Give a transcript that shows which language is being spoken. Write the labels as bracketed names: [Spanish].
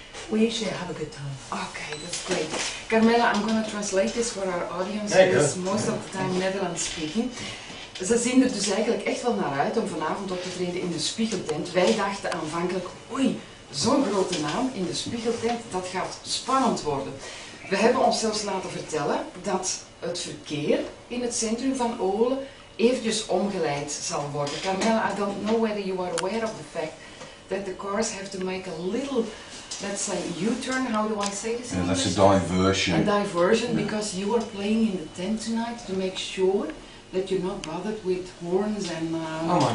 [English] We usually have a good time. Okay, that's great. Carmela, I'm going to translate this for our audience, who is most of the time Netherlands speaking. [Dutch] Ze zien er dus eigenlijk echt wel naar uit om vanavond op te treden in de Spiegeltent. Wij dachten aanvankelijk, oei, zo'n grote naam in de Spiegeltent, dat gaat spannend worden. We hebben ons zelfs laten vertellen dat het verkeer in het centrum van Olen eventjes omgeleid zal worden. [English] Carmela, I don't know whether you are aware of the fact that the cars have to make a little, let's say, U-turn. How do I say this? Yeah, that's a diversion. A diversion, because you are playing in the tent tonight to make sure that you're not bothered with horns and oh my